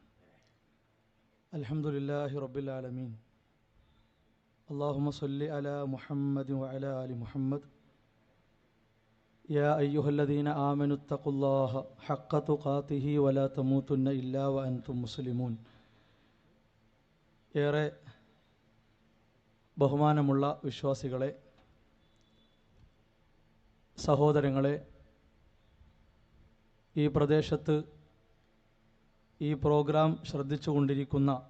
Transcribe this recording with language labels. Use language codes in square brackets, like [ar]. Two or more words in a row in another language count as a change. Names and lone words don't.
[ar] الحمد لله رب العالمين. اللهم صل على محمد وعلى آل محمد. يا أيها الذين آمنوا اتقوا الله حق تقاته ولا تموتن إلا وأنتم مسلمون. [ml] ഏറെ ബഹുമാനമുള്ള വിശ്വാസികളെ, സഹോദരങ്ങളെ, ഈ പ്രദേശത്ത് ഈ പ്രോഗ്രാം ശ്രദ്ധിച്ചുകൊണ്ടിരിക്കുന്ന